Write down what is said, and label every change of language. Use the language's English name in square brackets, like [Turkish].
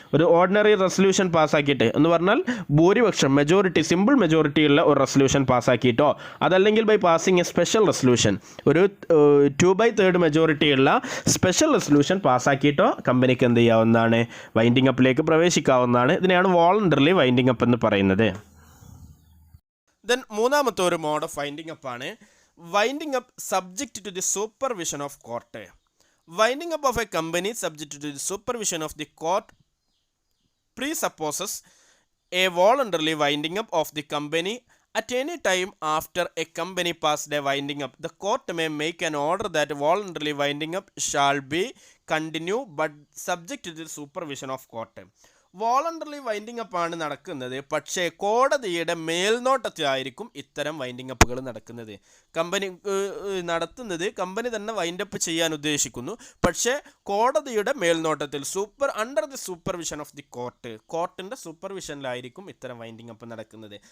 [Malayalam] ഒരു ordinary resolution പാസ്സാക്കിയിട്ട് എന്ന് പറഞ്ഞാൽ ഭൂരിപക്ഷം മെജോറിറ്റി, സിമ്പിൾ മെജോറിറ്റി ഉള്ള ഒരു റെസൊല്യൂഷൻ പാസ്സാക്കിയിട്ടോ, അതല്ലെങ്കിൽ [English] by passing a special resolution, [Malayalam] ഒരു 2/3 മെജോറിറ്റി ഉള്ള സ്പെഷ്യൽ റെസൊല്യൂഷൻ പാസ്സാക്കിയിട്ടോ കമ്പനിക്ക് എന്ത് ചെയ്യാവുന്നതാണ്, വൈൻഡിങ് അപ്പിലേക്ക് പ്രവേശിക്കാവുന്നതാണ്. ഇതിനെയാണ് വോളണ്ടറിലി വൈൻഡിങ് അപ്പ് എന്ന് പറയുന്നത്. ദെൻ മൂന്നാമത്തെ ഒരു മോഡ് ഓഫ് വൈൻഡിങ് അപ്പ് ആണ് winding up [English] Subject to the supervision of court. Winding up of a company subject to the supervision of the court presupposes a voluntary winding up of the company at any time after a company passed a winding up. The court may make an order that voluntary winding up shall be continued but subject to the supervision of court. [Malayalam] Voluntary winding up ആണ് നടക്കുന്നത്, പക്ഷേ കോടതിയുടെ മേൽനോട്ടത്തിലായിരിക്കും ഇത്തരം winding അപ്പുകൾ നടക്കുന്നത്. Company നടത്തുന്നത് company തന്നെ wind up ചെയ്യാൻ ഉദ്ദേശിക്കുന്നു, പക്ഷേ കോടതിയുടെ മേൽനോട്ടത്തിൽ [English] under the supervision of the court, [Malayalam] കോർട്ടിൻ്റെ സൂപ്പർവിഷനിലായിരിക്കും ഇത്തരം വൈൻഡിങ് അപ്പ് നടക്കുന്നത്.